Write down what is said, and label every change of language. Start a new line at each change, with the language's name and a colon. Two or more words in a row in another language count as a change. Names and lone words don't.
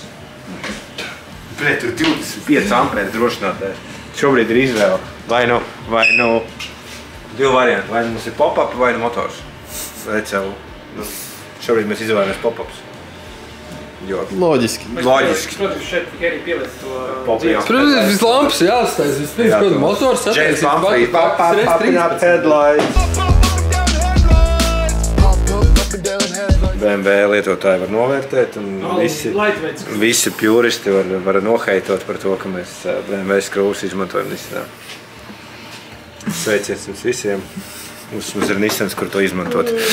Latvian: Tur 25 ampēri drošinātājs. Šobrīd ir izvēle. Vai nu divi varianti. Vai mums ir pop-up, vai nu motors. Šobrīd mēs izvēlamies pop-ups. Loģiski. Protams, šeit tikai arī pieliec to pop-up. Protams, viss lampas jāstais. Vispirms, kādu motors
English: James Humphrey, pop-up headlights.
Latvian: BMW lietotāji var novērtēt un visi pjuristi var noheitot par to, ka mēs BMW skrūvus izmantojam Nissanā. Sveiciens jums visiem. Mums ir Nissans, kur to izmantot.